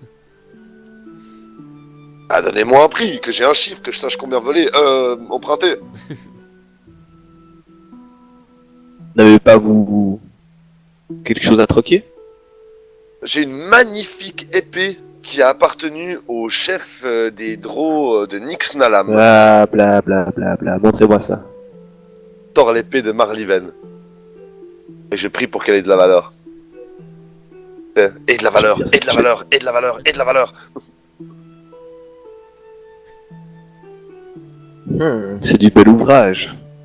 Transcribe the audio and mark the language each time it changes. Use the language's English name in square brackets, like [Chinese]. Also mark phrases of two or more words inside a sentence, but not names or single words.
[French] Ah, donnez-moi un prix, que j'ai un chiffre, que je sache combien voler. Emprunter. N'avez pas vous quelque chose à troquer? J'ai une magnifique épée qui a appartenu au chef des Drow de Nixnalam. Bla bla bla bla bla. Montrez-moi ça. Sors l'épée de Marliven. Et je prie pour qu'elle ait de la valeur. Et de la valeur, et de la valeur, et de la valeur, et de la valeur. C'est du bel ouvrage.